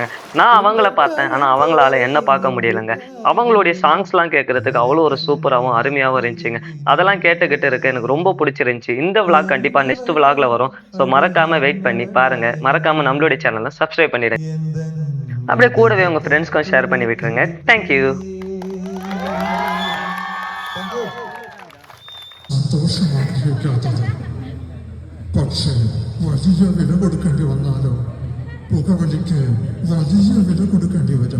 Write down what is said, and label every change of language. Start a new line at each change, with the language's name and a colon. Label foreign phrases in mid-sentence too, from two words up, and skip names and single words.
Tamil: நான் அவங்கள பார்த்தேன், ஆனால் அவங்களால என்ன பார்க்க முடியலைங்க. அவங்களுடைய சாங்ஸ்லாம் கேட்குறதுக்கு அவ்வளோ ஒரு சூப்பராகவும் அருமையாகவும் இருந்துச்சுங்க. அதெல்லாம் கேட்டுக்கிட்டு இருக்க எனக்கு ரொம்ப பிடிச்சிருந்துச்சி. இந்த விளாக் கண்டிப்பாக நெக்ஸ்ட் விளாகில் வரும். ஸோ மறக்காமல் வெயிட் பண்ணி பாருங்கள். மறக்காமல் நம்மளுடைய சேனலை சப்ஸ்கிரைப் பண்ணிடுங்க. அப்படியே கூடவே உங்கள் ஃப்ரெண்ட்ஸ்க்கும் ஷேர் பண்ணி விட்டுருங்க. தேங்க்யூ.
Malayalam: സന്തോഷമാഗ്രഹിക്കാത്തത്, പക്ഷേ വലിയ വില കൊടുക്കേണ്ടി വന്നാലോ? പുകവലിക്ക് വലിയ വില കൊടുക്കേണ്ടി